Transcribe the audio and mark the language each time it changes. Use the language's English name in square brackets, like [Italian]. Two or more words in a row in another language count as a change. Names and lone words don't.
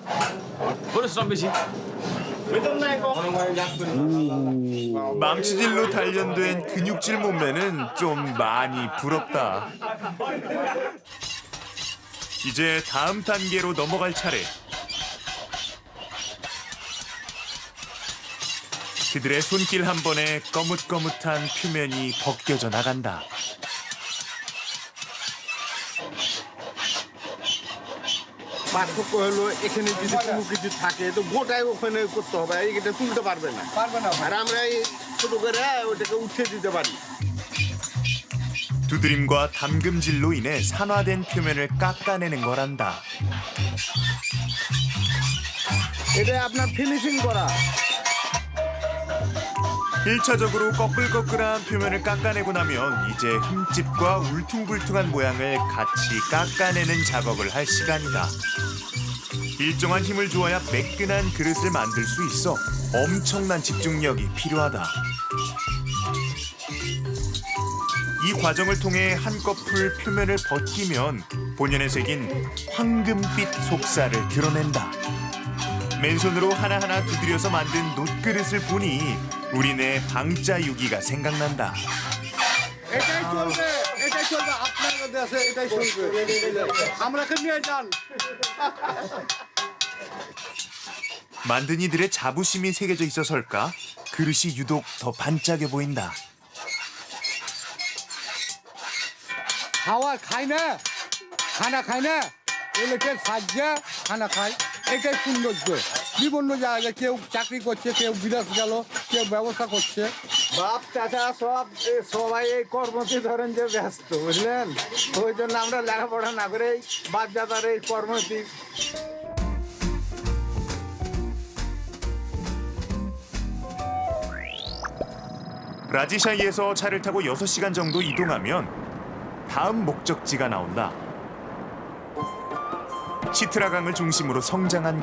[Korean] 망치질로 단련된 근육질 몸매는 좀 많이 부럽다. 이제 다음 단계로 넘어갈 차례. 그들의 손길 한 번에 거뭇거뭇한 표면이 벗겨져 나간다. [Bangla] পার্থক্য হলো এখানে যদি কোনো কিছু থাকে তো গোটায় ওখানে করতে হবে এটা তুলতে পারবে না আর আমরা এই ছোট করে ওটাকে উঠিয়ে দিতে পারি [Korean] 두드림과 담금질로 인해 산화된 표면을 깎아내는 거란다. [Bangla] এটা আপনার ফিনিশিং করা [Korean] 1차적으로 꺼끌꺼끌한 표면을 깎아내고 나면 이제 흠집과 울퉁불퉁한 모양을 같이 깎아내는 작업을 할 시간이다. 일정한 힘을 주어야 매끈한 그릇을 만들 수 있어 엄청난 집중력이 필요하다. 이 과정을 통해 한꺼풀 표면을 벗기면 본연에 새긴 황금빛 속살을 드러낸다. 맨손으로 하나하나 두드려서 만든 놋그릇을 보니 우리네 방자유기가 생각난다. [Bangla] এটাই চলবে আপনার দেশে এটাই চলবে আমরাকে নিয়ে যান [Korean] 만든 이들의 자부심이 새겨져 있어서일까? 그릇이 유독 더 반짝여 보인다. [Bangla] খাওয়া খায় না খানা খায় না এলাকে সাজ্জা খানা খায় এটাই সৌন্দর্য বিভিন্ন জায়গায় কেউ চাকরি করছে কেউ বিদেশ গেল কেউ ব্যবসা করছে বাপ চাচা সবাই এই কর্মতে ধরেন যে ব্যস্ত বুঝলেন ওই জন্য আমরা লেখাপড়া না করেই বাপ দাদার এই কর্মটি [Korean] 라지샤이에서 차를 타고 6시간 정도 이동하면 다음 목적지가 나온다. 치트라강을 중심으로 성장한 곳.